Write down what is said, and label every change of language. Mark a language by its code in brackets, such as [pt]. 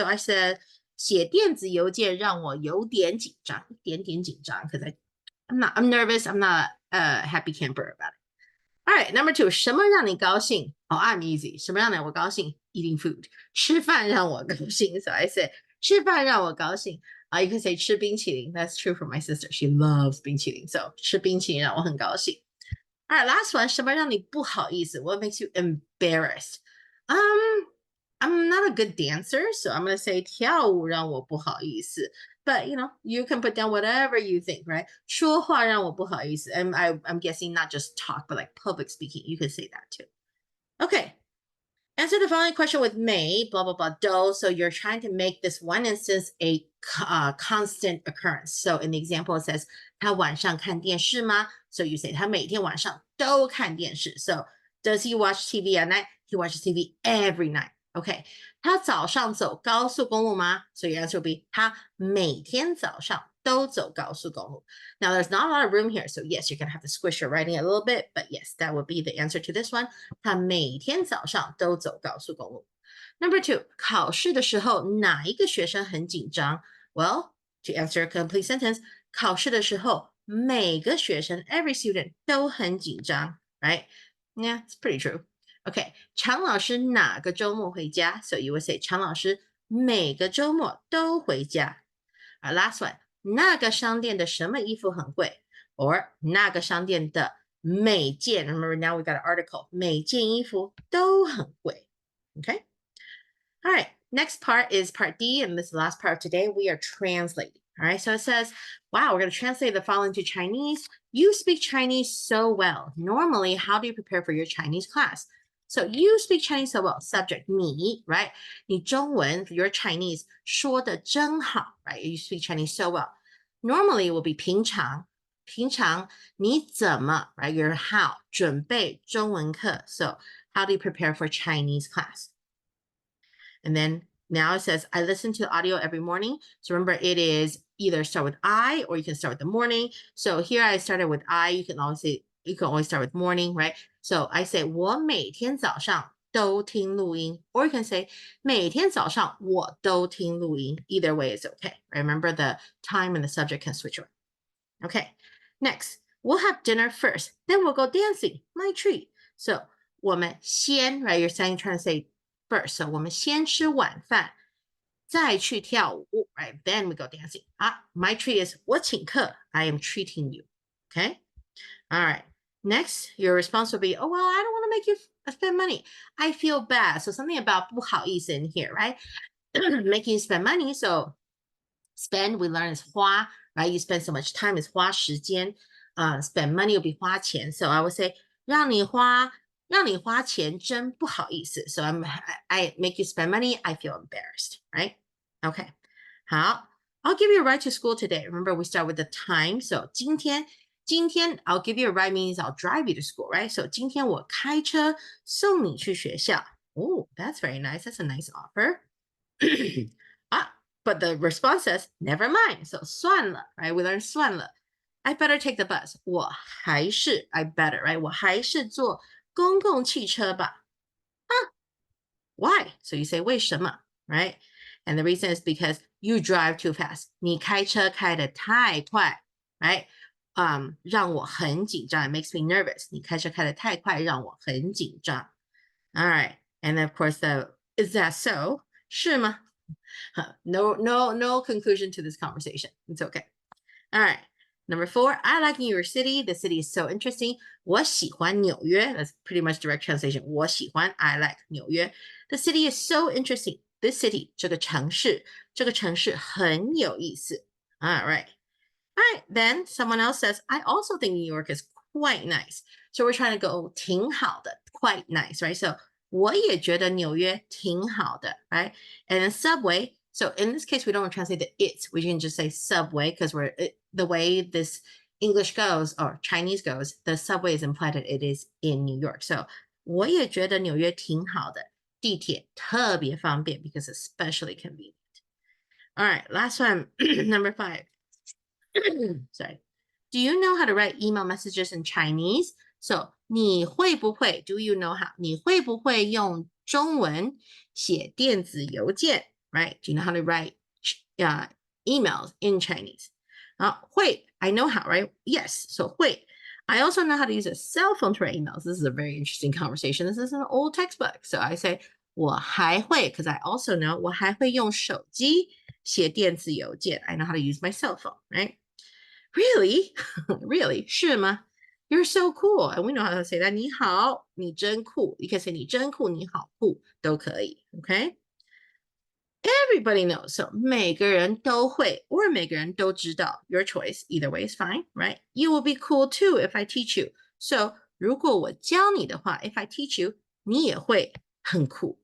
[en] So I said [zh] 写电子邮件让我有点紧张，一点点紧张 [en] because I'm nervous, I'm not a happy camper about it. All right, number 2, [zh] 什么让你高兴? [en] Oh, I'm easy. [zh] 什么让我高兴? [en] Eating food. [zh] 吃饭让我高兴. [en] So I said [zh] 吃饭让我高兴. [en] You can say [zh] 吃冰淇淋. [en] That's true for my sister. She loves 冰淇淋. [zh] So 吃冰淇淋让我很高兴. [en] All right, last one. [zh] 什么让你不好意思? [en] What makes you embarrassed? I'm not a good dancer, so I'm going to say [zh] 跳舞让我不好意思. [en] But, you know, you can put down whatever you think, right? [zh] 说话让我不好意思. [en] And I'm guessing not just talk, but like public speaking. You could say that too. Okay. Answer the following question with may, blah, blah, blah, do. So you're trying to make this one instance a constant occurrence. So in the example, it says, [zh] 他晚上看电视吗? [en] So you say, [zh] 他每天晚上都看电视. [en] So does he watch TV at night? He watches TV every night. [zh] Okay. 他早上走高速公路吗? [en] So your answer will be, [zh] 他每天早上都走高速公路. [en] Now, there's not a lot of room here. So yes, you're going to have to squish your writing a little bit. But yes, that would be the answer to this one. [zh] 他每天早上都走高速公路.Number 2, 考试的时候哪一个学生很紧张? [en] Well, to answer a complete sentence, [zh] 考试的时候每个学生 [en] every student [zh] 都很紧张, [en] right? Yeah, it's pretty true. [zh] Okay, 常老师哪个周末回家? [en] So you would say [zh] 常老师每个周末都回家. Last one, 那个商店的什么衣服很贵? [en] Or [zh] 那个商店的每件, [en] remember now we got an article, [zh] 每件衣服都很贵. [en] Okay? All right, next part is part D, and this is the last part of today. We are translating. All right, so it says, wow, we're going to translate the following to Chinese. You speak Chinese so well. Normally, how do you prepare for your Chinese class? So you speak Chinese so well. Subject, 你, right? [zh] 你中文, [en] your Chinese, [zh] 说得真好, right? [en] You speak Chinese so well. Normally, it will be 平常. [zh] 平常你怎么, right? [en] Your how, [zh] 准备中文课. [en] So how do you prepare for Chinese class? And then now it says, I listen to the audio every morning. So remember, it is either start with I or you can start with the morning. So here I started with I. You can always start with morning, right? So I say, [zh] 我每天早上都听录音. Or you can say, 每天早上我都听录音. [en] Either way is okay. Remember, the time and the subject can switch around. Okay, next, we'll have dinner first. Then we'll go dancing. My treat. So 我们先, right? You're trying to say first. [zh] So 我们先吃晚饭再去跳舞, right? [en] Then we go dancing. My treat is [zh] 我请客. [en] I am treating you. Okay? All right. Next, your response will be, oh, well, I don't want to make you spend money. I feel bad. So something about 不好意思 in here, right? Making you spend money. So spend, we learn is 花, right? You spend so much time is 花时间. Spend money will be 花钱. So I would say [zh] 让你花钱真不好意思. [en] So I make you spend money. I feel embarrassed, right? Okay. 好, I'll give you a ride to school today. Remember, we start with the time. So 今天 I'll give you a ride means I'll drive you to school, right? [zh] So 今天我开车送你去学校. [en] Oh, that's very nice. That's a nice offer. But the response says, never mind. So 算了, right? We learn 算了.I better take the bus. 我还是 I better, right? [zh] 我还是坐公共汽车吧. [en] Why? So you say 为什么, right? And the reason is because You drive too fast. [zh] 你开车开得太快 right? 让我很紧张. [en] It makes me nervous. [zh] 你开车开得太快，让我很紧张. [en] All right. And of course, is that so? [zh] 是吗? [en] No conclusion to this conversation. It's okay. All right. Number 4, I like New York City. The city is so interesting. [zh] 我喜欢纽约. [en] That's pretty much direct translation. [zh] 我喜欢 [en] I like [zh] 纽约. [en] The city is so interesting. This city [zh] 这个城市很有意思. [en] All right. All right. Then someone else says, I also think New York is quite nice. So we're trying to go 挺好的, quite nice, right? [zh] So 我也觉得纽约挺好的, right? [en] And then subway. So in this case, we don't translate the it. We can just say subway because the way this English goes or Chinese goes, the subway is implied that it is in New York. [zh] So 我也觉得纽约挺好的，地铁特别方便 [en] because especially convenient. All right, last one, number 5. Sorry. Do you know how to write email messages in Chinese? [zh] So 你会不会 [en] do you know how [zh] 你会不会用中文写电子邮件 right? [en] Do you know how to write emails in Chinese? 会 I know how, right? Yes, so 会 I also know how to use a cell phone to write emails. This is a very interesting conversation. This is an old textbook. So I say 我还会 because I also know [zh] 我还会用手机写电子邮件. [en] I know how to use my cell phone, right? Really? Really? [zh] 是吗? [en] You're so cool. And we know how to say that. [zh] 你好,你真酷. [en] You can say [zh] 你真酷,你好酷,都可以. [en] Okay? Everybody knows. [zh] So 每个人都会 or 每个人都知道. [en] Your choice. Either way is fine, right? You will be cool too if I teach you. [zh] So 如果我教你的话, [en] if I teach you, [zh] 你也会很酷.